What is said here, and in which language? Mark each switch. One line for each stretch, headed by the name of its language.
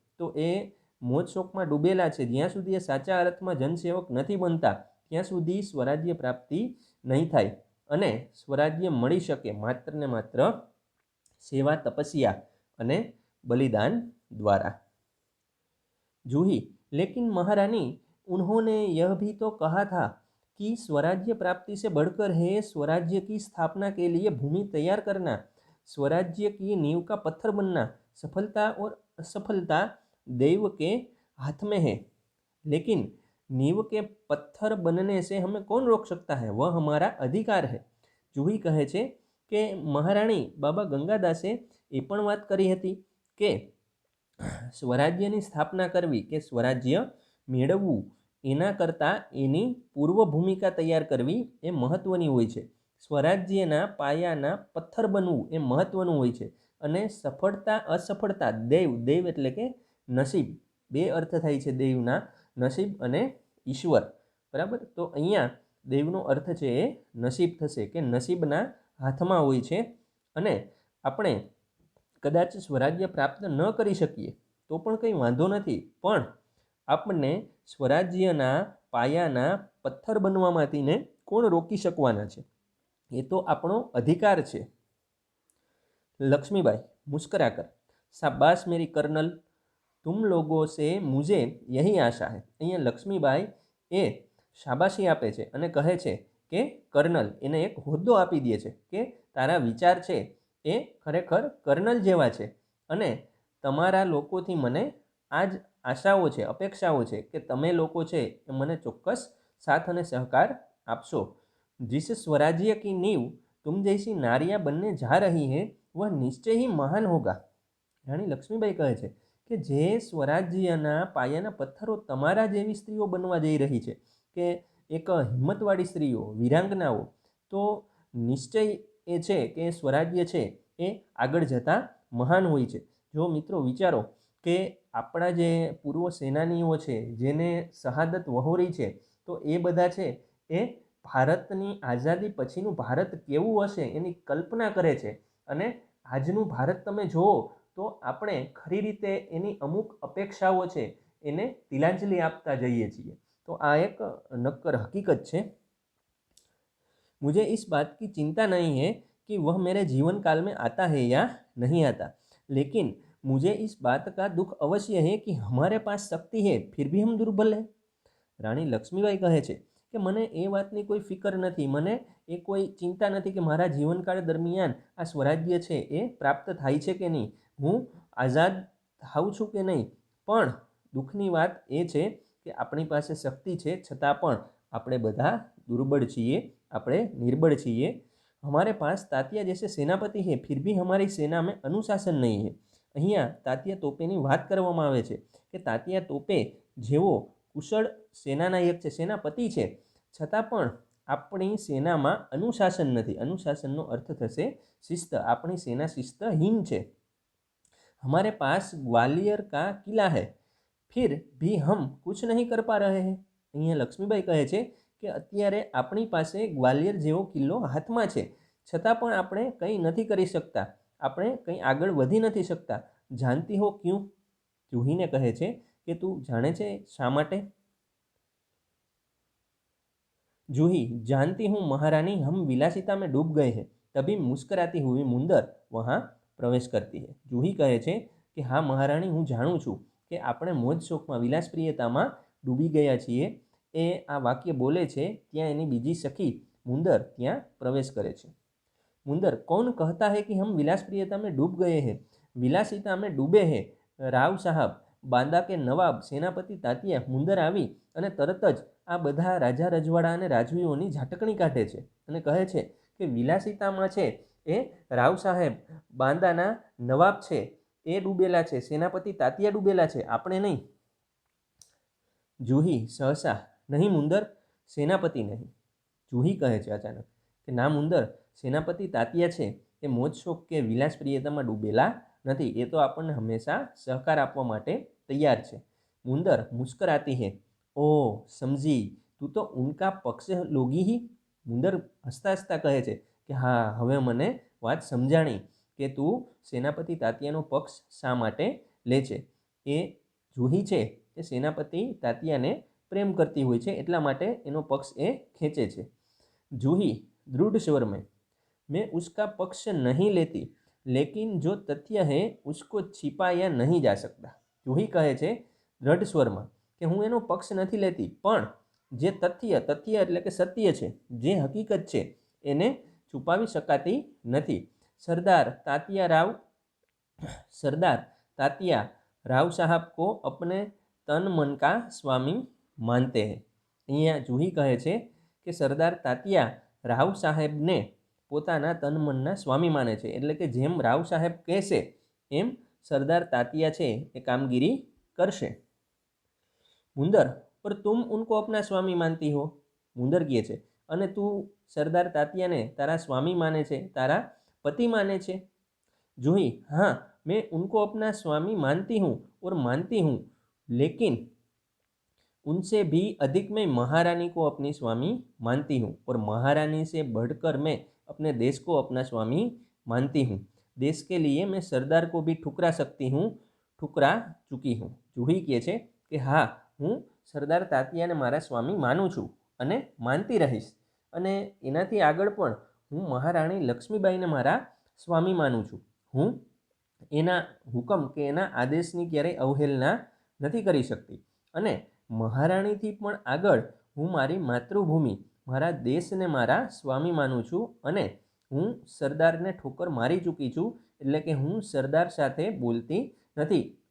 Gujarati: તો એ મોજ શોખમાં ડૂબેલા છે. જ્યાં સુધી એ સાચા અર્થમાં જનસેવક નથી બનતા ત્યાં સુધી સ્વરાજ્ય પ્રાપ્તિ નહીં થાય, અને સ્વરાજ્ય મળી શકે માત્ર ને માત્ર સેવા, તપસ્યા અને બલિદાન द्वारा.
Hindi: जूही, लेकिन महारानी, उन्होंने यह भी तो कहा था कि स्वराज्य प्राप्ति से बढ़कर है स्वराज्य की स्थापना के लिए भूमि तैयार करना, स्वराज्य की नींव का पत्थर बनना. सफलता और असफलता दैव के हाथ में है, लेकिन नींव के पत्थर बनने से हमें कौन रोक सकता है? वह हमारा अधिकार है.
Gujarati: જુહી કહે છે કે મહારાણી બાબા ગંગાદાસે એ પણ વાત કરી હતી કે સ્વરાજ્યની સ્થાપના કરવી, કે સ્વરાજ્ય મેળવવું, એના કરતાં એની પૂર્વ ભૂમિકા તૈયાર કરવી એ મહત્ત્વની હોય છે. સ્વરાજ્યના પાયાના પથ્થર બનવું એ મહત્ત્વનું હોય છે. અને સફળતા અસફળતા દેવ એટલે કે નસીબ, બે અર્થ થાય છે દેવના, નસીબ અને ઈશ્વર, બરાબર. તો અહીંયા દેવનો અર્થ છે એ નસીબ થશે, કે નસીબના હાથમાં હોય છે. અને આપણે કદાચ સ્વરાજ્ય પ્રાપ્ત ન કરી શકીએ તો પણ કંઈ વાંધો નથી, પણ આપણને સ્વરાજ્યના પાયાના પથ્થર બનવામાંથી ને કોણ રોકી શકવાના છે? એ તો આપણો અધિકાર છે.
Hindi: लक्ष्मीबाई मुस्करा कर, शाबाश मेरी कर्नल, तुम लोगों से मुझे यही आशा है.
Gujarati: અહીંયા લક્ષ્મીબાઈ એ શાબાશી આપે છે અને કહે છે કે કર્નલ, એને એક હોદ્દો આપી દે છે કે તારા વિચાર છે એ ખરેખર કર્નલ જેવા છે, અને તમારા લોકોથી મને આ જ આશાઓ છે, અપેક્ષાઓ છે કે તમે લોકો છે એ મને ચોક્કસ સાથ અને સહકાર આપશો.
Hindi: जिस स्वराज्य की नींव तुम जैसी नारियां बनने जा रही है वह निश्चय ही महान होगा.
Gujarati: રાણી લક્ષ્મીબાઈ કહે છે કે જે સ્વરાજ્યના પાયાના પથ્થરો તમારા જેવી સ્ત્રીઓ બનવા જઈ રહી છે, કે એક હિંમતવાળી સ્ત્રીઓ, વિરાંગનાઓ, તો નિશ્ચય એ છે કે સ્વરાજ્ય છે એ આગળ જતાં મહાન હોય છે. જો મિત્રો વિચારો કે આપણા જે પૂર્વ સેનાનીઓ છે જેને શહાદત વહોરી છે, તો એ બધા છે એ ભારતની આઝાદી પછીનું ભારત કેવું હશે એની કલ્પના કરે છે, અને આજનું ભારત તમે જુઓ તો આપણે ખરી રીતે એની અમુક અપેક્ષાઓ છે એને તિલાંજલિ આપતા જઈએ છીએ. તો આ એક નક્કર હકીકત છે.
Hindi: मुझे इस बात की चिंता नहीं है कि वह मेरे जीवन काल में आता है या नहीं आता, लेकिन मुझे इस बात का दुख अवश्य है कि हमारे पास शक्ति है फिर भी हम दुर्बल हैं.
Gujarati: રાણી લક્ષ્મીબાઈ કહે છે કે કે મને એ વાતની કોઈ ફિકર નથી, મને એ કોઈ ચિંતા નથી કે મારા જીવનકાળ દરમિયાન આ સ્વરાજ્ય છે એ પ્રાપ્ત થાય છે કે નહીં, હું આઝાદ થાઉં છું કે નહીં. પણ દુઃખની વાત એ છે કે આપણી પાસે શક્તિ છે છતાં પણ આપણે બધા दुर्बल છીએ, આપણે निर्बल છીએ.
Hindi: हमारे पास तात्या जैसे सेनापति है फिर भी हमारी सेना में अनुशासन नहीं है.
Gujarati: અહીંયા તાત્યા તોપેની વાત કરવામાં આવે છે કે તાત્યા તોપે જેવો કુશળ સેનાનાયક છે, સેનાપતિ છે, છતાં પણ આપણી સેનામાં અનુશાસન નથી. અનુશાસનનો અર્થ થશે શિસ્ત. આપણી સેના શિસ્તહીન છે.
Hindi: हमारे पास ग्वालियर का किला है फिर भी हम कुछ नहीं कर पा रहे हैं.
Gujarati: અહીંયા લક્ષ્મીબાઈ કહે છે કે અત્યારે આપણી પાસે ગ્વાલિયર જેવો કિલ્લો હાથમાં છે, છતાં પણ આપણે કંઈ નથી કરી શકતા, આપણે કંઈ આગળ વધી નથી શકતા.
Hindi: જાનતી હો ક્યું?
Gujarati: જુહીને કહે છે કે તું જાણે છે શા માટે?
Hindi: जूही जानती हूँ महारानी हम विलासिता में डूब गए हैं. तभी मुस्कराती हुई मुंदर वहाँ प्रवेश करती है.
Gujarati: जूही કહે છે કે હા મહારાણી, હું જાણું છું કે આપણે મોજ શોખમાં વિલાસપ્રિયતામાં ડૂબી ગયા છીએ. એ આ વાક્ય બોલે છે ત્યાં એની બીજી સખી મુંદર ત્યાં પ્રવેશ કરે છે.
Hindi: मुंदर कौन कहता है कि हम विलासप्रियता में डूब गए हैं? विलासिता में डूबे हैं राव साहब. बांदा के नवाब सेनापति तात्या
Gujarati: मुंદર આવી અને તરત જ આ બધા રાજા રજવાડા અને રાજવીઓની ઝાટકણી કાઢે છે અને કહે છે કે વિલાસિતામાં છે એ રાવ સાહેબ બાંદાના નવાબ છે એ ડૂબેલા છે, સેનાપતિ તાત્યા ડૂબેલા છે, આપણે નહીં. જૂહી સહસા નહીં મુંદર, સેનાપતિ નહીં. જૂહી કહે છે અચાનક કે ના મુંદર, સેનાપતિ તાત્યા છે એ મોજ શોખ કે વિલાસપ્રિયતામાં ડૂબેલા નથી. એ તો આપણને હંમેશા સહકાર આપવા માટે તૈયાર છે.
Hindi: મુંદર મુસ્કરાતી હે. ઓહ સમજી, તું તો ઉનકા પક્ષ લોગી હી.
Gujarati: મુંદર હસતા હસતા કહે છે કે હા, હવે મને વાત સમજાણી કે તું સેનાપતિ તાત્યાનો પક્ષ શા માટે લે છે. એ જૂહી છે એ સેનાપતિ તાત્યાને પ્રેમ કરતી હોય છે, એટલા માટે એનો પક્ષ એ ખેંચે છે.
Hindi: जूही दृढ़ स्वर में, मैं उसका पक्ष नहीं लेती लेकिन जो तथ्य है उसको छिपाया नहीं जा सकता.
Gujarati: जूही કહે છે દ્રઢ સ્વરમાં કે હું એનો પક્ષ નથી લેતી, પણ જે તથ્ય એટલે કે સત્ય છે, જે હકીકત છે એને છુપાવી શકાતી નથી.
Hindi: सरदार तात्या राव साहब को अपने तन मन का स्वामी मानते हैं.
Gujarati: અહીંયા જૂહી કહે છે કે સરદાર તાત્યા રાવ સાહેબને પોતાના તન મનના સ્વામી માને છે. એટલે કે જેમ રાવ સાહેબ કહેશે એમ સરદાર તાત્યા છે એ કામગીરી કરશે.
Hindi: મુંદર પર તુમ ઉनको अपना स्वामी मानती हो.
Gujarati: મુંદર કહે છે અને તું સરદાર તાત્યાને તારા સ્વામી માને છે, તારા पति माने छे.
Hindi: जूही हाँ, मैं उनको अपना स्वामी मानती हूँ और मानती हूँ, लेकिन उनसे भी अधिक मैं महारानी को अपनी स्वामी मानती हूँ और महारानी से बढ़कर मैं अपने देश को अपना स्वामी मानती हूँ. देश के लिए मैं सरदार को भी ठुकरा सकती हूँ, ठुकरा चुकी हूँ.
Gujarati: जूही કહે છે કે હા, હું સરદાર તાત્યાને મારા સ્વામી માનું છું અને માનતી રહીશ, અને એનાથી આગળ પણ હું મહારાણી લક્ષ્મીબાઈને મારા સ્વામી માનું છું. હું એના હુકમ કે એના આદેશની ક્યારેય અવહેલના નથી કરી શકતી, અને મહારાણીથી પણ આગળ હું મારી માતૃભૂમિ મારા દેશને મારા સ્વામી માનું છું, અને હું સરદારને ઠોકર મારી ચૂકી છું, એટલે કે હું સરદાર સાથે બોલતી નથી.